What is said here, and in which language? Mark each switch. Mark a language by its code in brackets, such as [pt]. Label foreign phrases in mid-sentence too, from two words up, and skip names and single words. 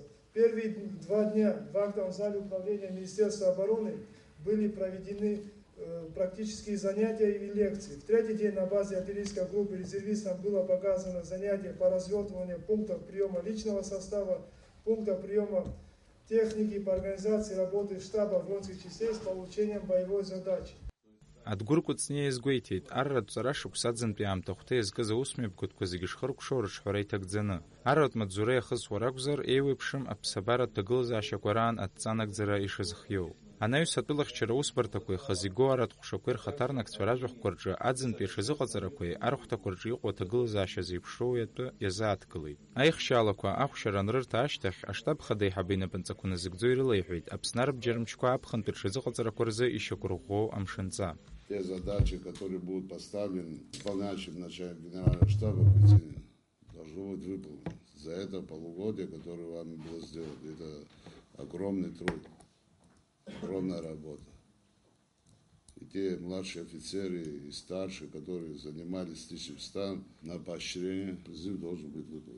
[ru] Первые 2 дня в актовом зале управления Министерства обороны были проведены практические занятия и лекции. В 3-й день на базе артиллерийской группы резервистам было показано занятие по развертыванию пунктов приема личного состава, пунктов приема техники по организации работы штаба воинских частей с получением боевой задачи. [ab] Адгәыр Кәыҵниа изгәеиҭеит, арратә ҵара шықәсаӡынтәи аамҭахәҭа иазкыз аусмҩаԥгатәқәа зегьы шхыркәшо рыҿҳәара иҭагӡаны. Арратә маҵзура иахысуа ракәзар, еиуеиԥшым аԥсабаратә ҭагылазаашьақәа раан адҵанагӡара ишазхиоу. Анаҩс атәылахьчара усбарҭақәа ихазы игоу аратә ҟәшақәеи рхаҭарнакцәа ражәахәқәа рҿы аӡынтәи аҽазыҟаҵарақәеи архәҭақәа рҿы иҟоу аҭагылазаашьа зеиԥшроу уи атәы иазааҭгылеит. Аихшьаалақәа ахәшьара анрырҭа ашьҭахь аштаб хада еиҳабы инапынҵақәа назыгӡо ирылеиҳәеит Аԥсны арбџьармчқәа аԥхынтәи рҽазыҟаҵарақәа рзы ишьақәырӷәӷәоу амшынҵа. [ru] Те задачи, которые будут поставлены исполняющим начальником генерального штаба Квитиным, должно быть выполнено. За это полугодие, которое вами было сделано, это огромный труд, огромная работа. И те младшие офицеры и старшие, которые занимались личным станом, на поощрение призыв должен быть выполнен.